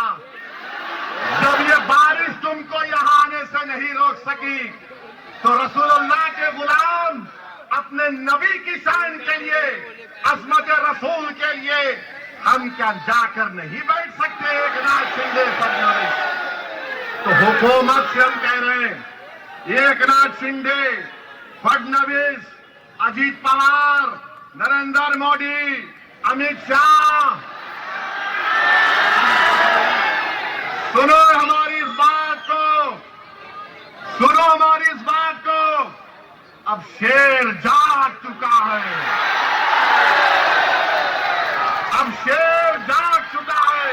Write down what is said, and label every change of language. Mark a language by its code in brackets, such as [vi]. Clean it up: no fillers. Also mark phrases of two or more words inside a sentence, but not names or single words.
[ur] جب یہ بارش تم کو یہاں آنے سے نہیں روک سکی, تو رسول اللہ کے غلام اپنے نبی کی شان کے لیے, عظمت رسول کے لیے ہم کیا جا کر نہیں بیٹھ سکتے؟ ایک ناتھ شنڈے فڈنویس, تو حکومت سے ہم کہہ رہے ہیں ایک ناتھ شنڈے, فڈنویس, اجیت پوار, نریندر موڈی, امیت شاہ, سنو ہماری اس بات کو, اب شیر جاگ چکا ہے, اب شیر جاگ چکا ہے.